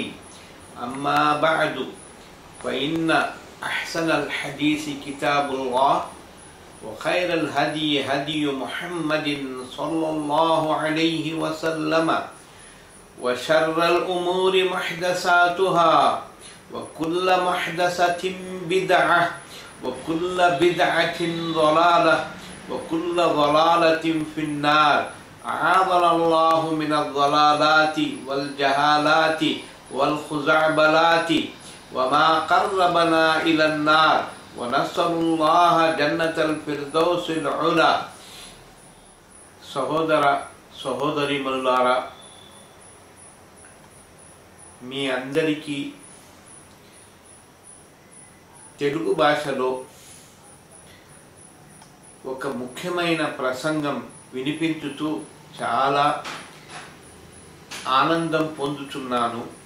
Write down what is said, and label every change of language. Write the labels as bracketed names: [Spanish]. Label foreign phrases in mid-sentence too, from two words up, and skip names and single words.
[Arabic] أما بعد، فإن أحسن الحديث كتاب الله وخير الهدي هدي محمد صلى الله عليه وسلم وشر الأمور محدثاتها وكل محدثة بدعة وكل بدعة ضلالة وكل ضلالة في النار. أعاذنا الله من الضلالات والجهالات والخزعبلات وما قربنا إلى النار ونسأل الله جنة الفردوس العلا. [Telugu] సహోదర సహోదరీమణులారా, మీ అందరికీ తెలుగు భాషలో ఒక ముఖ్యమైన ప్రసంగం వినిపించుతూ చాలా ఆనందం పొందుతున్నాను.